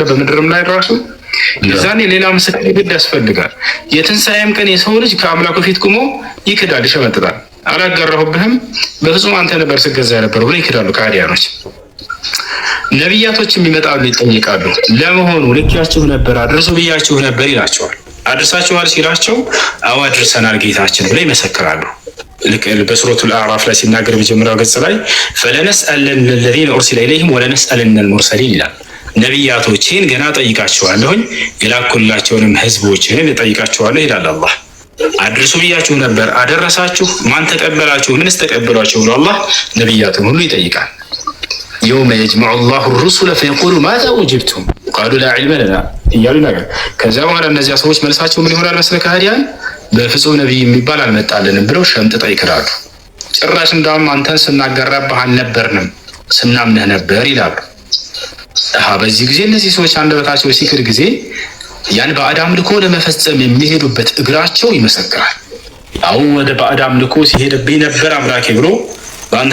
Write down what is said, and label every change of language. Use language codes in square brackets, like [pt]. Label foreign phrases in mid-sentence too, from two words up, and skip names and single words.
[am] በምድርም ላይ ራሱ የዛኔ ሌላ ምስክር ግድ ያስፈልጋል። የትንሣኤም ቀን የሰው ልጅ ከአምላኩ ፊት ቁሞ ይክዳል፣ ይሸመጥጣል። አላጋራሁብህም በፍጹም አንተ ነበር ስገዛ ነበር ብሎ ይክዳሉ ከሃዲያኖች። ነቢያቶችም ይመጣሉ፣ ይጠይቃሉ። ለመሆኑ ልኪያችሁ ነበር አድርሱ ብያችሁ ነበር ይላቸዋል። አድርሳችኋል ሲላቸው አዎ አድርሰናል ጌታችን ብለው ይመሰክራሉ። ልክ በሱረቱል አዕራፍ ላይ ሲናገር በመጀመሪያው ገጽ ላይ [ar] ፈለነስአለን الذين ارسل اليهم ولنسالن المرسلين [am] ይላል። ነቢያቶችን ገና ጠይቃቸዋለሁኝ የላኩላቸውንም ህዝቦችን ጠይቃቸዋለሁ ይላል አላህ። አድርሱ ብያችሁ ነበር አደረሳችሁ? ማን ተቀበላችሁ? ምንስ ተቀበሏችሁ? ብሎ አላህ ነቢያትን ሁሉ ይጠይቃል። [ar] يوم يجمع الله الرسل فيقول ماذا أجبتم قالوا لا علم لنا [am] እያሉ ነገር ከዛ በኋላ እነዚያ ሰዎች መልሳቸው ምን ይሆናል መስለ ከሃዲያን በፍጹም ነብይ የሚባል አልመጣልንም ብለው ሸምጥጠው ይክዳሉ። ጭራሽ እንዳውም አንተን ስናገራብህ አልነበርንም ስናምንህ ነበር ይላሉ። በዚህ ጊዜ እነዚህ ሰዎች አንደበታቸው ሲክድ ጊዜ ያን ባዕድ አምልኮ ለመፈጸም የሚሄዱበት እግራቸው ይመሰክራል። አሁን ወደ ባዕድ አምልኮ ሲሄድብኝ ነበር አምላኬ ብሎ በአንተ